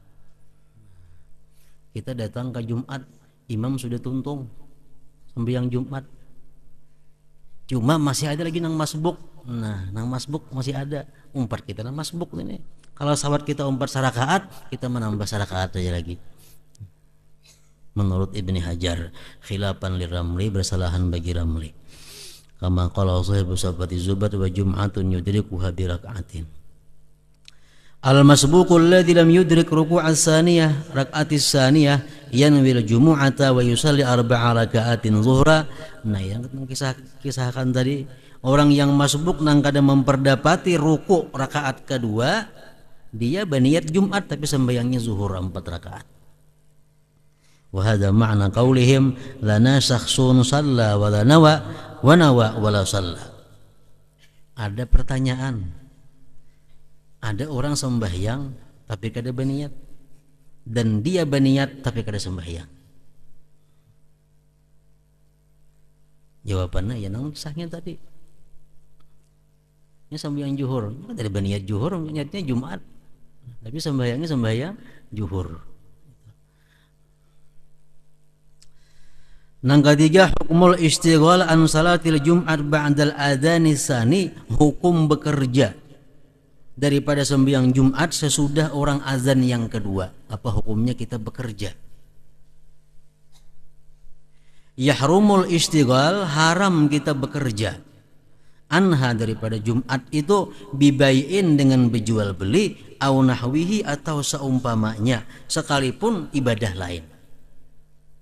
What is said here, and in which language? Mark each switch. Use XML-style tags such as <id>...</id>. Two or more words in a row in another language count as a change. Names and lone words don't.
<bjn>Kita datang ke Jumat, imam sudah tuntung sembahyang Jumat, cuma masih ada lagi nang masbuk. Nah, nang masbuk masih ada, umpat kita nang masbuk ini. Kalau sahabat kita umpat sarakaat, kita menambah sarakaat aja lagi. Menurut Ibni Hajar,</bjn> <ar>خلافا للرملي,</ar> <bjn>bersalahan bagi Ramli.</bjn> <ar>كما قال صاحب صفوة الزبد وجمعة يدركها بركعة. المسبوق الذي لم يدرك ركوع الثانية ركعة الثانية ينوي الجمعة ويصلي 4 ركعات ظهرا.</ar> <bjn>Nah, yang kisahkan tadi, orang yang masbuk nang kada memperdapati ruku rakaat kedua, dia berniat Jumat tapi sembahyangnya zuhur 4 rakaat.</bjn> <ar>وهذا معنى قولهم لنا شخص صلى ولا نوى ونوى ولا صلى.</ar> <bjn>Ada pertanyaan. Ada orang sembahyang tapi kada berniat, dan dia berniat tapi kada sembahyang. Jawabannya ya nang sahnya tadi. Ini sembahyang zuhur, kada berniat zuhur, niatnya Jumat. Tapi sembahyangnya sembahyang zuhur.</bjn> <ar>Nang ketiga, حكم الاشتغال عن صلاة الجمعة بعد الأذان الثاني,</ar> <bjn>hukum bekerja daripada sembahyang Jumat sesudah orang azan yang kedua. Apa hukumnya kita bekerja?</bjn> <ar>يحرم الاشتغال,</ar> <bjn>haram kita bekerja. Anha, daripada Jumat itu, bibai'in, dengan berjual beli,</bjn> <ar>أو نحوه,</ar> <bjn>atau seumpamanya, sekalipun ibadah lain.</bjn>